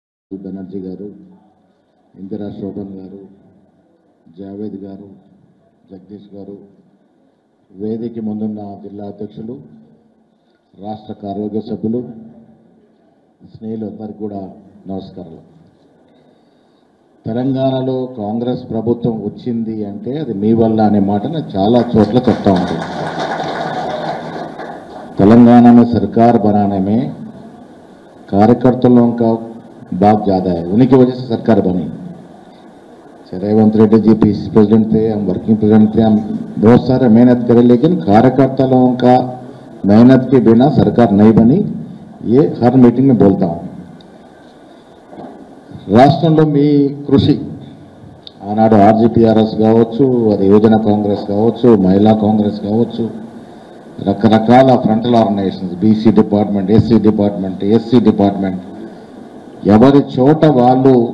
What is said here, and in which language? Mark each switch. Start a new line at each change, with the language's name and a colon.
Telugu: బెనర్జీ గారు, ఇందిరా శోభన్ గారు, జావేద్ గారు, జగదీష్ గారు, వేదిక ముందున్న జిల్లా అధ్యక్షులు, రాష్ట్ర కార్యవర్గ సభ్యులు, స్నేహితులందరికీ కూడా నమస్కారాలు. తెలంగాణలో కాంగ్రెస్ ప్రభుత్వం వచ్చింది అంటే అది మీ వల్ల అనే మాట నేను చాలా చోట్ల చెప్తా ఉంటాను.
Hindi: తెలంగాణ में सरकार बनाने में कार्यकर्ताओं का बहुत ज़्यादा है, उन्हीं की वजह से सरकार बनी. रेवंत रेड्डी जी पीसीसी प्रेसिडेंट थे, हम वर्किंग प्रेसिडेंट थे, हम बहुत सारे मेहनत करे, लेकिन कार्यकर्ताओं का मेहनत के बिना सरकार नहीं बनी. ये हर मीटिंग में बोलता हूँ.
Telugu: రాష్ట్రంలో మీ కృషి ఆనాడు ఆర్జీపీఆర్ఎస్ కావచ్చు, అది యువజన కాంగ్రెస్ కావచ్చు, మహిళా కాంగ్రెస్ కావచ్చు, రకరకాల frontal organisations, BC department, SC department, SC department, ఎవరి చోట వాళ్ళు